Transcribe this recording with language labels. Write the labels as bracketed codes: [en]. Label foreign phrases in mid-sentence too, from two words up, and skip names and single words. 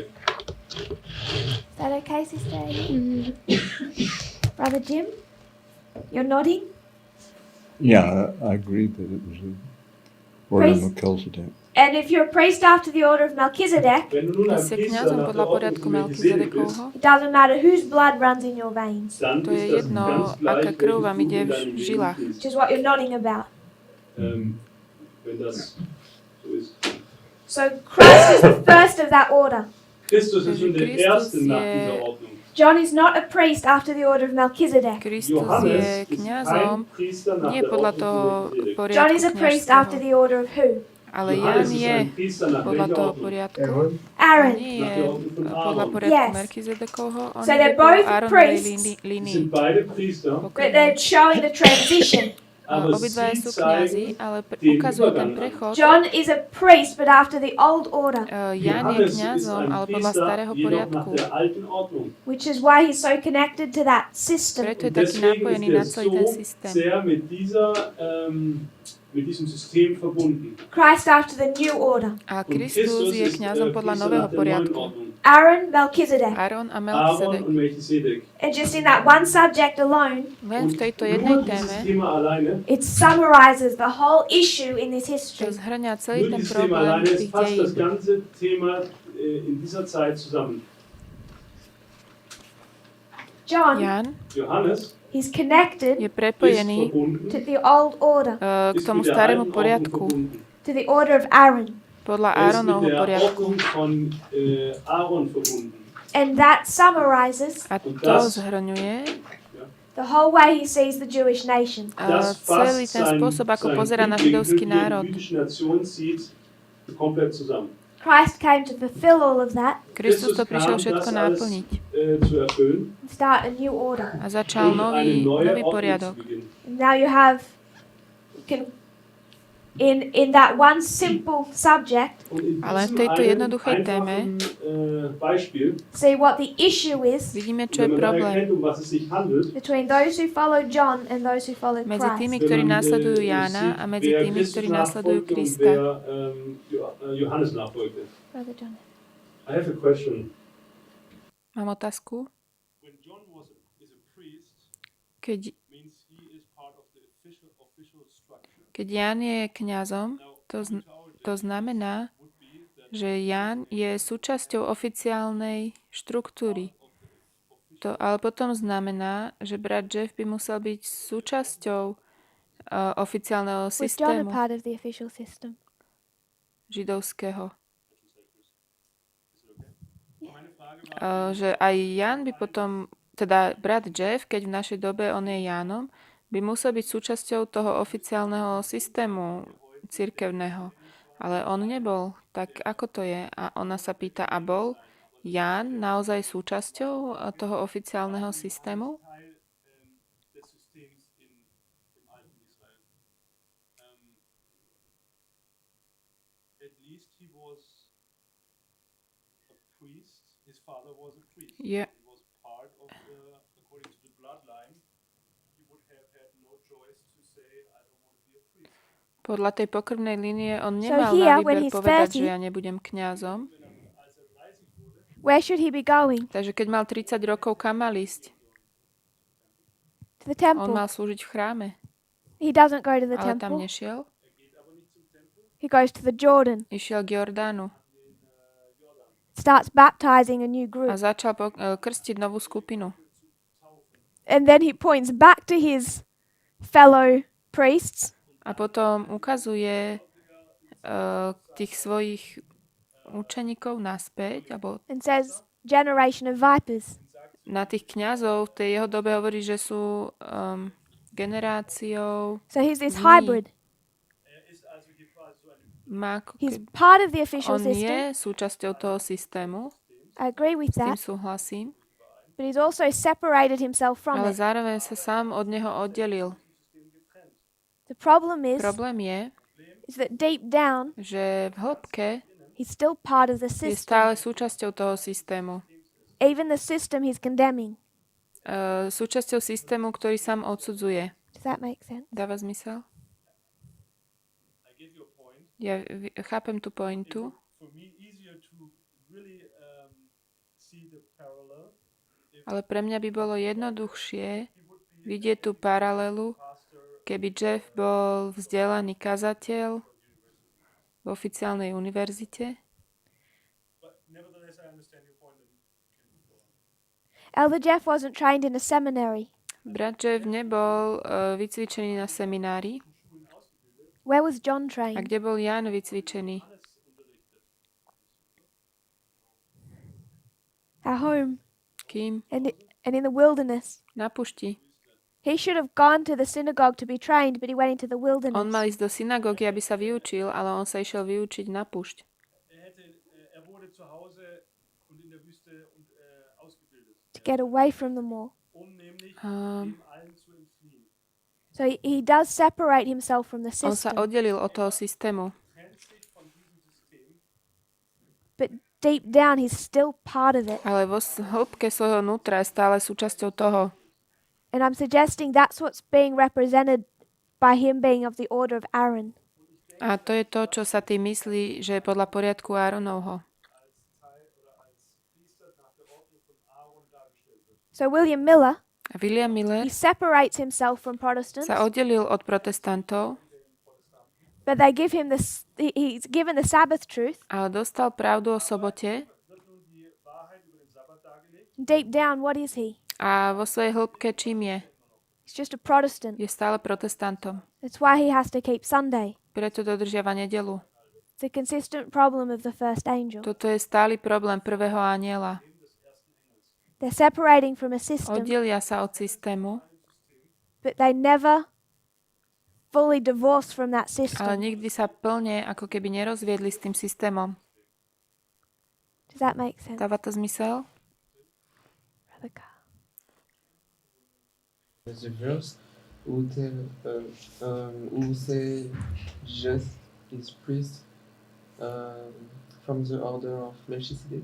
[en] Is that okay, Sister Aileen? Brother Jim, you're nodding. Yeah, I agree that it was a order of Melchizedek. And if you're a priest after the order of Melchizedek, [de] Wenn du nun [sk] Keď [de] ein [sk] si [de] Priester [sk] kňazom [de] nach [sk] podľa [de] der Ordnung [sk] poriadku [de] von Melchisedek bist, [sk] Melchizedekovho, [en] it doesn't matter whose blood runs in your veins, [de] dann [sk] to [de] ist [sk] je [de] das [sk] jedno, [de] ganz [sk] aká [de] gleich, [sk] krv [de] welches [sk] vám [de] Blut [sk] ide [de] in [sk] v [de] deinem Leben [sk] žilách. [de] fließt. [en] which is what you're nodding about. [de] Wenn das so ist. [en] So Christ is the first of that order. [de] Christus ist nun der Christus Erste nach [sk] je- [de] dieser Ordnung. [en] John is not a priest after the order of Melchizedek. [sk] Kristus je [de] Johannes ist [sk] kňazom [de] kein Priester nach [sk] nie [de] der [sk] podľa [de] Ordnung [sk] toho [de] von Melchisedek. [en] John [sk] poriadku [en] is a priest after [sk] kňazského. [en] the order of who? [sk] Ale Jan [de] Johannes ist [sk] je [de] ein Priester nach [sk] podľa [de] welcher [sk] toho [de] Ordnung? [sk] poriadku. [en] Aaron. [sk] A Aaron. nie [de] Nach [sk] je [de] der Ordnung von [sk] podľa [de] Aaron. [sk] poriadku [en] Yes. [sk] Melchizedekovho. On [en] So [sk] ide [en] they're [sk] po [en] both [sk] Aaronovej [en] priests. [de] Sie [sk] línii. [de] sind beide Priester, [en] But they're showing the transition. [de] aber [sk] Obidvaja [de] sie [sk] sú kňazi, [de] zeigen [sk] ale [de] den [sk] ukazujú ten [de] Übergang an. [sk] prechod. [en] John is a priest, but after the old order, [sk] Jan je [de] Johannes ist [sk] kňazom, [de] ein [sk] ale podľa [de] Priester, [sk] starého [de] jedoch nach [sk] poriadku. [de] der alten Ordnung. [en] which is why he's so connected to that system. [sk] Preto je [de] Und [sk] taký [de] deswegen ist [sk] napojený [de] er [sk] na celý ten [de] so [sk] systém. [de] sehr mit diesem System verbunden. [en] Christ after the new order. [sk] A [de] Und [sk] Kristus je [de] ist [sk] kňazom podľa [de] Priester [sk] nového [de] nach der neuen [sk] poriadku. [de] Ordnung. [en] Aaron, Melchizedek. [sk] Aaron a [de] Aaron [sk] Melchizedek. [de] und Melchisedek. [en] And just in that one subject alone, [sk] Len v tejto [de] Nur [sk] jednej [de] dieses [sk] téme [de] Thema alleine, [en] it summarizes the whole issue in this [sk] to [en] history. [sk] zhrňa celý [de] nur [sk] ten [de] dieses Thema [sk] problém [de] alleine, es [sk] tých [de] fasst das [sk] dejín. [de] ganze Thema in dieser Zeit zusammen. [en] John, [sk] Jan [de] Johannes [en] he's [sk] je [en] connected [de] ist [sk] prepojený [de] verbunden, [en] to the old order, [sk] k [de] ist [sk] tomu [de] mit der [sk] starému [de] alten Ordnung [sk] poriadku, [de] verbunden. [en] to the order of Aaron. [sk] podľa [de] Er ist mit [sk] Áronovho [de] der [sk] poriadku. [de] Ordnung von Aaron verbunden. [en] And that summarizes [sk] A [de] Und [sk] to [de] das- [sk] zhrňuje [en] the whole way he sees the Jewish nation. [de] Das [sk] celý [de] fasst [sk] ten spôsob, ako pozerá na [de] Blickwinkel, [sk] židovský [de] wie er die [sk] národ. [de] jüdische Nation sieht, komplett zusammen. [en] Christ came to fulfill all of that [sk] Kristus to [de] Christus [sk] prišiel [de] kam, [sk] všetko [de] das alles [sk] naplniť [de] zu erfüllen [en] and start a new order. [sk] a začal [de] und eine neue [sk] nový [de] Ordnung [sk] poriadok. [de] zu beginnen. [en] And now you can in that one simple subject [de] Und in [sk] Ale v [de] diesem [sk] tejto [de] einen [sk] jednoduchej téme [de] einfachen Beispiel, [en] see what the issue is [sk] vidíme, čo je [de] wenn man dann [sk] problém [de] erkennt, um was es sich handelt, [en] between those who follow John and those who follow [sk] medzi tými, [en] Christ. [sk] ktorí [de] wenn man, [sk] následujú [de] sieht, [sk] Jána a medzi [de] wer [sk] tými, [de] Christus [sk] ktorí následujú [de] nachfolgte und [sk] Krista. [de] wer Johannes nachfolgte. [en] Brother John. I have a question. [sk] Mám otázku. [en] When John is a priest, [sk] Keď, [en] means he is part of the official structure. [sk] keď Ján je kňazom, to znamená, že Ján je súčasťou oficiálnej štruktúry. To ale potom znamená, že brat Jeff by musel byť súčasťou oficiálneho [en] Was John a [sk] systému [en] part of the official system? [sk] židovského. Že aj Ján by potom, teda brat Jeff, keď v našej dobe on je Jánom, by musel byť súčasťou toho oficiálneho systému cirkevného. Ale on nebol. Tak ako to je? A ona sa pýta, a bol Ján naozaj súčasťou toho oficiálneho systému? [de] Des Systems im alten Israel. [en] At least he was a priest. His father was a priest. [sk] Je, [en] He was part of according to the bloodline, he would have had no choice to say, I don't want to be a priest. [sk] podľa tej pokrvnej línie on [en] So [sk] nemal [en] here, [sk] na [en] when [sk] výber [en] he's [sk] povedať, [en] 30, [sk] že ja nebudem kňazom. [en] where should he be going? [sk] Takže keď mal 30 rokov, kam mal ísť? [en] To the [sk] On [en] temple. [sk] mal slúžiť v chráme, [en] He doesn't go to the [sk] ale tam [en] temple. [sk] nešiel. [en] He goes to the Jordan. [sk] Išiel k Jordánu [en] Starts baptizing a new [sk] a [en] group. [sk] začal krstiť novú skupinu. [en] And then he points back to his fellow priests [sk] A potom ukazuje tých svojich učeníkov naspäť, alebo [en] and says, generation of vipers. [sk] na tých kňazov v tej jeho dobe hovorí, že sú generáciou [en] So he's this [sk] zlí. [en] hybrid. [sk] Má ako [en] He's [sk] keby- [en] part of the official [sk] on [en] system. [sk] je súčasťou toho systému, [en] I agree with [sk] s tým [en] that. [sk] súhlasím, [en] But he's also separated himself from [sk] ale [en] it. [sk] zároveň sa sám od neho oddelil. [en] The problem [sk] Problém [en] is that deep down, [sk] že v hĺbke [en] he's still part of the [sk] je [en] system. [sk] stále súčasťou toho systému. [en] Even the system he's condemning. [sk] Súčasťou systému, ktorý sám odsudzuje. [en] Does that make sense? [sk] Dáva zmysel? Ja chápem tú pointu. [en] For me, easier to really see the parallel. [sk] Ale pre mňa by bolo jednoduchšie vidieť tú paralelu, keby Jeff bol vzdelaný kazateľ v oficiálnej univerzite. [en] But nevertheless, I understand your point. Elder Jeff wasn't trained in a seminary. [sk] Brat Jeff nebol vycvičený na seminári. [en] Where was John [sk] A [en] trained? [sk] kde bol Ján vycvičený? [en] At home [sk] Kým? [en] and in the wilderness. [sk] Na pušti. [en] He should have gone to the synagogue to be trained, but he went into the [sk] On [en] wilderness. [sk] mal ísť do synagógy, aby sa vyučil, ale on sa išiel vyučiť na púšť. [de] Wurde zu Hause und in der Wüste und ausgebildet, [en] To get away from them all. [de] nämlich Um, dem allen zu entfliehen. [en] So he does separate himself from the [sk] On sa [en] system. [sk] oddelil od toho systému, [de] Trennt sich von diesem System, [en] But deep down, he's still part of it. [sk] ale vo hĺbke svojho vnútra je stále súčasťou toho. [en] And I'm suggesting that's what's being represented by him being of the order of Aaron. [sk] A to je to, čo sa tým myslí, že je podľa poriadku Áronovho. [en] So William Miller, [sk] A William Miller [en] he separates himself from Protestants, [sk] sa oddelil od protestantov, [en] but they give him this. He's given the Sabbath truth. [sk] ale dostal pravdu o sobote [en] Deep down, what is he? [sk] a vo svojej hĺbke čím je? [en] He's just a Protestant. [sk] Je stále protestantom. [en] That's why he has to keep Sunday. [sk] Preto dodržiava nedeľu. [en] It's a consistent problem of the first angel. [sk] Toto je stály problém prvého anjela. [en] They're separating from a system, [sk] Oddelia sa od systému, [en] but they never fully divorce from that [sk] ale [en] system. [sk] nikdy sa plne ako keby nerozviedli s tým systémom. [en] Does that make sense? [sk] Dáva to zmysel? [en] Brother Carl? The verse [fr] où, où c'est [en] just his priest from the order of Melchizedek.